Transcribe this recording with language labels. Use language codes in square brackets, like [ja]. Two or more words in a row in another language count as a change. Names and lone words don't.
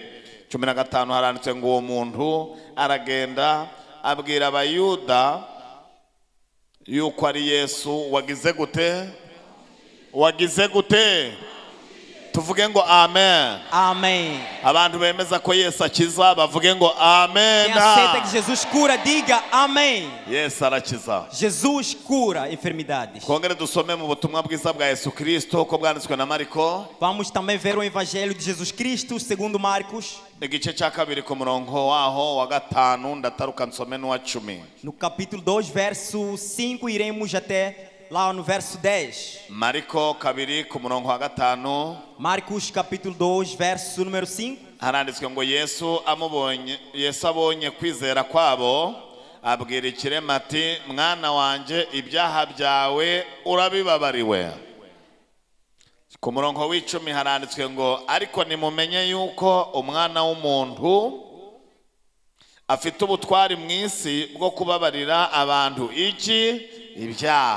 [rw] 15 haranditswe ngo uwo muntu aragenda abwira abayuda yuko ari Yesu wagize gute tuvuge ngo amen. [pt] Amém. [rw] Abantu bemeza ko Yesu akiza bavuge ngo amen. [pt] Quem aceita que Jesus cura, diga amém. [rw] Yesu arakiza. [pt] Jesus cura enfermidades. [rw] Kongere dusome mu butumwa bwiza bwa Yesu Kristo ko bwanditswe na Mariko. [pt] Vamos também ver o Evangelho de Jesus Cristo segundo Marcos. [rw] Igice cya kabiri ku murongo waho wa gatanu ndataruka nsome n'uwa 10. [pt] No capítulo 2, verso 5, iremos até lá no verso 10. [rw] Mariko kabiri ku murongo wa gatanu. [pt] Marcos capítulo 2, verso número 5. [rw] Haranditswe ngo Yesu abonye kwizera kwabo abwira ikirema ati mwana wanje ibyaha byawe urabibabariwe. Ku murongo w'10 haranditswe ngo ariko nimumenye yuko umwana w'umuntu afite ubutwari mu isi bwo kubabarira abantu ibyaha.